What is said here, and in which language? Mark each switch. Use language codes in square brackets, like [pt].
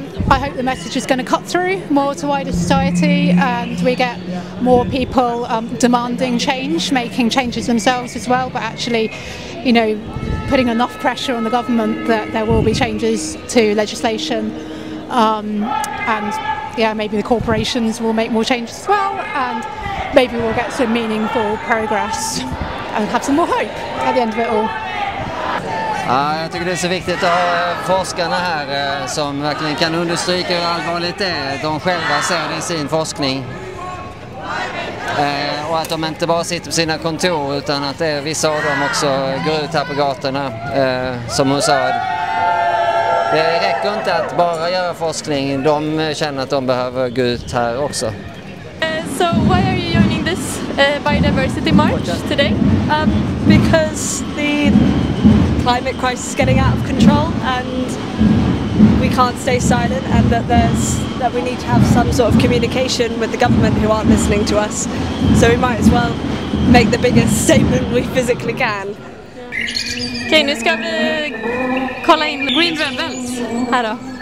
[en] I hope the message is going to cut through more to wider society and we get more people demanding change, making changes themselves as well, but actually, putting enough pressure on the government that there will be changes to legislation maybe the corporations will make more changes as well, and maybe we'll get some meaningful progress and have some more hope at the end of it all. [sv] Ja, jag tycker det är så viktigt att ha forskarna här som verkligen kan understryka hur allvarligt det är. De själva ser det i sin forskning. Och att de inte bara sitter på sina kontor utan att vissa av dem också går ut här på gatorna, som hon sa. Det räcker inte att bara göra forskning, de känner att de behöver gå ut här också. [en] So why are you joining this biodiversity march today? Because the climate crisis is getting out of control and we can't stay silent, and that we need to have some sort of communication with the government who aren't listening to us. So we might as well make the biggest statement we physically can. [sv] Okej, nu ska vi kolla in Green Rebels här då.